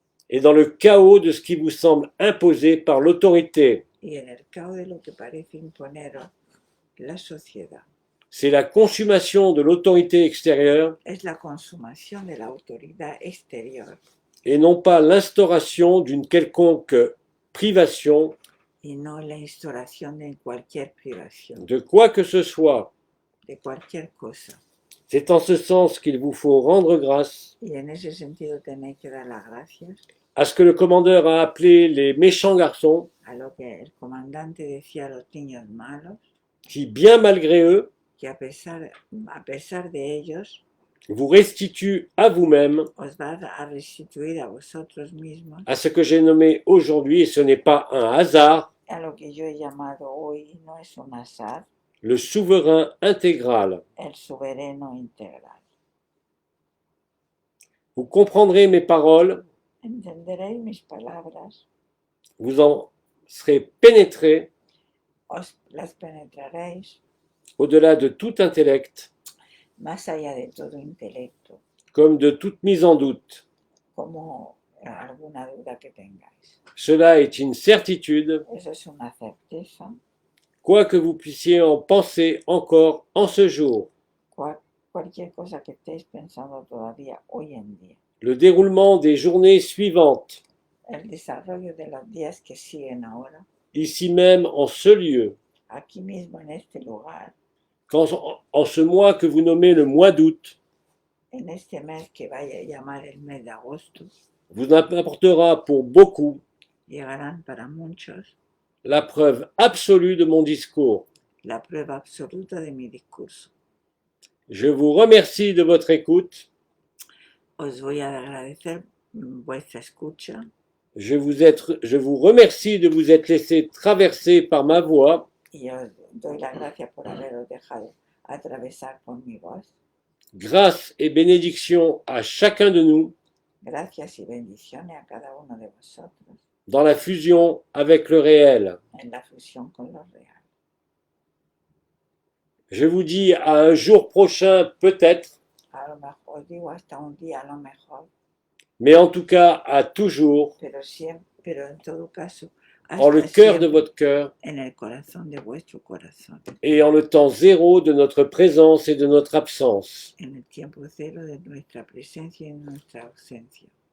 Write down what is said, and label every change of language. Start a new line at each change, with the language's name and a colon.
French: et dans le chaos de ce qui vous semble imposé par l'autorité.
Spanish: y en el caos de lo que parece imponeros la sociedad.
French: C'est la consommation de l'autorité extérieure
Spanish: Es la consumación de la autoridad exterior
French: et non pas l'instauration d'une quelconque privation
Spanish: y no la instauración de cualquier privación,
French: de quoi que ce soit.
Spanish: de cualquier cosa.
French: C'est en ce sens qu'il vous faut rendre grâce
Spanish: Y en ese sentido tenéis que dar las gracias
French: à ce que le commandeur a appelé les méchants garçons,
Spanish: a lo que el comandante decía a los niños malos,
French: qui, bien malgré eux,
Spanish: que a pesar de ellos,
French: vous restituent à vous-même,
Spanish: os va a restituir a vosotros mismos,
French: à ce que j'ai nommé aujourd'hui, et ce n'est pas un hasard,
Spanish: a lo que yo he llamado hoy, no es un azar,
French: le souverain intégral.
Spanish: el soberano integral.
French: Vous comprendrez mes paroles,
Spanish: Entenderéis mis palabras,
French: vous en serez pénétrés
Spanish: os las penetraréis
French: au-delà de tout intellect,
Spanish: más allá de todo intelecto,
French: comme de toute mise en doute.
Spanish: como alguna duda que tengáis.
French: Cela est une certitude,
Spanish: Eso es una certeza,
French: quoi que vous puissiez en penser encore en ce jour.
Spanish: cualquier cosa que estéis pensando todavía hoy en día.
French: Le déroulement des journées suivantes,
Spanish: El desarrollo de los días que siguen ahora,
French: ici même en ce lieu,
Spanish: aquí mismo en este lugar,
French: en ce mois que vous nommez le mois d'août,
Spanish: en este mes que vaya a llamar el mes de agosto,
French: vous apportera pour beaucoup
Spanish: llegarán para muchos
French: la preuve absolue de mon discours.
Spanish: la prueba absoluta de mi discurso.
French: Je vous remercie de votre écoute.
Spanish: Os voy a agradecer vuestra escucha.
French: Je vous remercie de vous être laissé traverser par ma voix.
Spanish: Y os doy las gracias por haberos dejado atravesar por mi voz.
French: Grâce et bénédiction à chacun de nous
Spanish: Gracias y bendiciones a cada uno de vosotros
French: dans la fusion avec le réel.
Spanish: en la fusión con lo real.
French: Je vous dis à un jour prochain peut-être,
Spanish: A lo mejor, os digo hasta un día a lo mejor,
French: mais en tout cas à toujours,
Spanish: pero en todo caso,
French: en le
Spanish: hasta
French: cœur de
Spanish: siempre
French: votre cœur
Spanish: en el corazón de vuestro corazón,
French: et en le temps zéro de notre présence et de notre absence.
Spanish: en el tiempo cero de nuestra presencia y de nuestra ausencia.